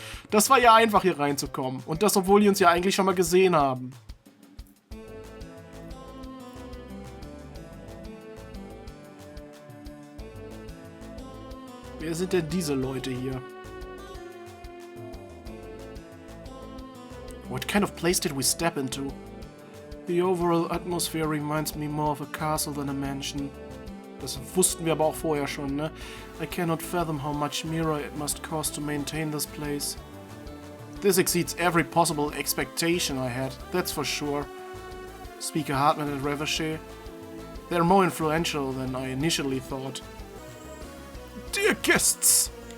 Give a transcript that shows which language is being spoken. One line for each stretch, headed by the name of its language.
German: Das war ja einfach, hier reinzukommen. Und das, obwohl die uns ja eigentlich schon mal gesehen haben. Wer sind denn diese Leute hier?
English: What kind of place did we step into? The overall atmosphere reminds me more of a castle than a mansion.
German: Das wussten wir aber auch vorher schon, ne?
English: I cannot fathom how much mirror it must cost to maintain this place. This exceeds every possible expectation I had, that's for sure. Speaker Hartman and Revachet. They're more influential than I initially thought. Dear guests!